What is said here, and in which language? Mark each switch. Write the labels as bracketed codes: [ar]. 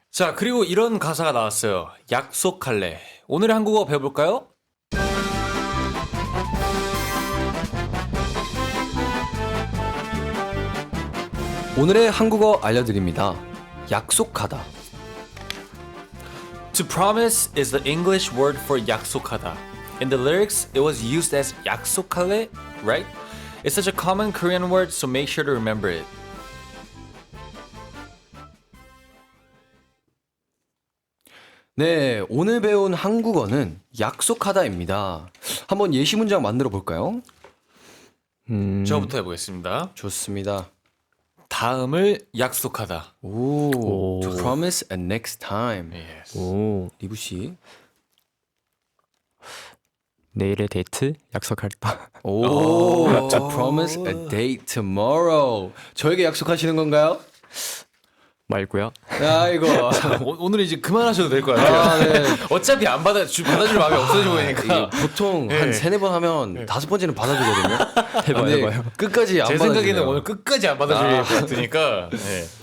[ko] 자 그리고 이런 가사가 나왔어요. 약속할래. 오늘의 한국어 배워볼까요? 오늘의 한국어 알려드립니다. 약속하다. [en] To promise is the English word for 약속하다. In the lyrics, it was used as 약속할래, right? It's such a common Korean word, so make sure to remember it. [ko] 네, 오늘 배운 한국어는 약속하다입니다. 한번 예시 문장 만들어 볼까요? 저부터 해보겠습니다. 좋습니다. 다음을 약속하다. [en] 오, to promise a next time. Yes. [ko] 오, 리브 씨. 내일의 데이트 약속할다. [en] 오, to promise a date tomorrow. [ko] 저에게 약속하시는 건가요? 말고요. 아이고. 오늘 이제 그만하셔도 될 것 같아요. 네. 어차피 안 받아줄 마음이 없어져 보이니까. 보통 한 3-4번 하면 5번째는 받아주거든요. 해봐요. 근데 끝까지 안 제 받아주네요. 생각에는 오늘 끝까지 안 받아줄 것 같으니까. 네.